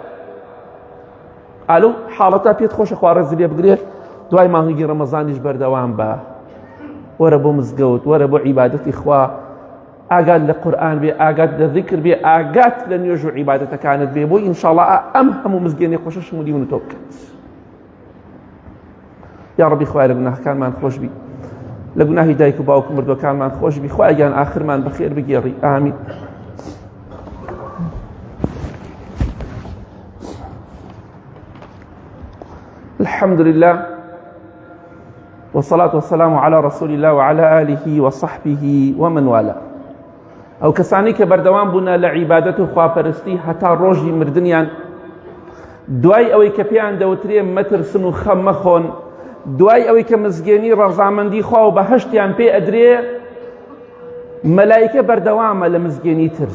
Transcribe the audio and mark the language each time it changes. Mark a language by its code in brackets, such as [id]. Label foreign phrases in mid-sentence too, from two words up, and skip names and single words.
[ckb] ئالو حاڵەتە پێت خۆشە خوا ڕێزی لێ بگرێت، دوای مانگی ڕەمەزانیش بەردەوام بە، وەرە بۆ مزگەوت، وەرە بۆ عیبادەتی خوا، ئاگات لە قورئان بێ، ئاگات لە ذیکر بێ، ئاگات لە نوێژ و عیبادەتەکانت بێ، بۆی ئینشاءڵڵا ئەم هەموو مزگەنی خۆشە شمولی من و تۆ بکەیت. یا ڕەبی خوای لە گوناهەکانمان خۆش بی، لە گوناهی دایک و باوک و مردوەکانمان خۆش بی، خوای گیان ئاخرمان بەخێر بگێڕی. ئامین. [ar] الحمد لله والصلاة والسلام على رسول الله وعلى آله وصحبه ومن والاه. [ckb] ئەو کەسانی کە بەردەوام بوونە لە عیبادەت و خواپەرستی هەتا ڕۆژی مردنیان، دوای ئەوەی کە پێیان دەوترێ مەترسن و خەم مەخۆن، دوای ئەوەی کە مزگەنی ڕەزامەندی خوا و بەهەشتیان پێ ئەدرێ، مەلایکە بەردەوامە لە مزگەنی ترس.